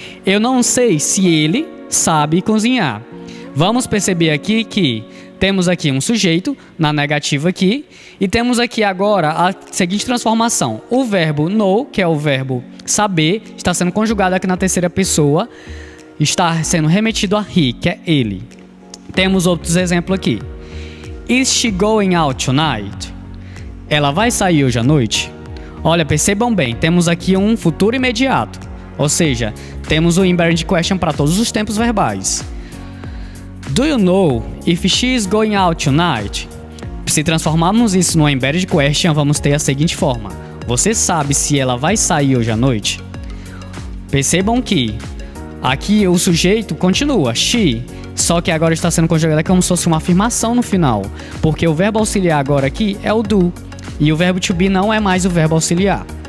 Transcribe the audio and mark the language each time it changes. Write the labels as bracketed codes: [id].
[pt] Eu não sei se ele sabe cozinhar. Vamos perceber aqui que temos aqui um sujeito na negativa aqui e temos aqui agora a seguinte transformação. O verbo know, que é o verbo saber, está sendo conjugado aqui na terceira pessoa, está sendo remetido a he, que é ele. Temos outros exemplos aqui. [en] Is she going out tonight? [pt] Ela vai sair hoje à noite? Olha, percebam bem, temos aqui um futuro imediato. Ou seja, temos o embedded question para todos os tempos verbais. [en] Do you know if she is going out tonight? [pt] Se transformarmos isso numa embedded question, vamos ter a seguinte forma. Você sabe se ela vai sair hoje à noite? Percebam que aqui o sujeito continua, she, só que agora está sendo conjugado como se fosse uma afirmação no final, porque o verbo auxiliar agora aqui é o do, e o verbo to be não é mais o verbo auxiliar.